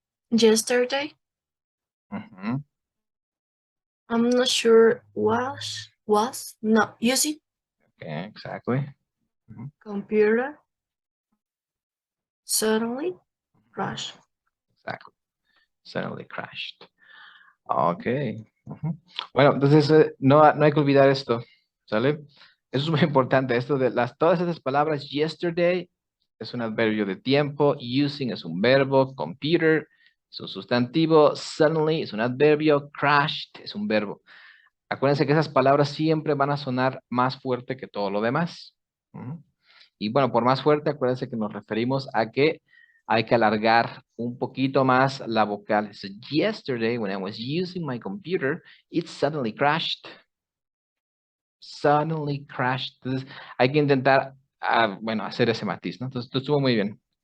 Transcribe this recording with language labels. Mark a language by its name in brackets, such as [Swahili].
[English] Yesterday, I'm not sure was not using Okay, exactly. computer suddenly crashed. Exactly. Suddenly crashed. Ok. [Spanish] Bueno, entonces no hay que olvidar esto, ¿sale? Eso es muy importante, esto de todas esas palabras. Yesterday es un adverbio de tiempo, using es un verbo, computer es un sustantivo, suddenly es un adverbio, crashed es un verbo. Acuérdense que esas palabras siempre van a sonar más fuerte que todo lo demás. Y bueno, por más fuerte, acuérdense que nos referimos a que hay que alargar un poquito más la vocal. [English] So, yesterday, when I was using my computer, it suddenly crashed. Suddenly crashed. [Spanish] Entonces, hay que intentar, bueno, hacer ese matiz, ¿no? Entonces, esto estuvo muy bien.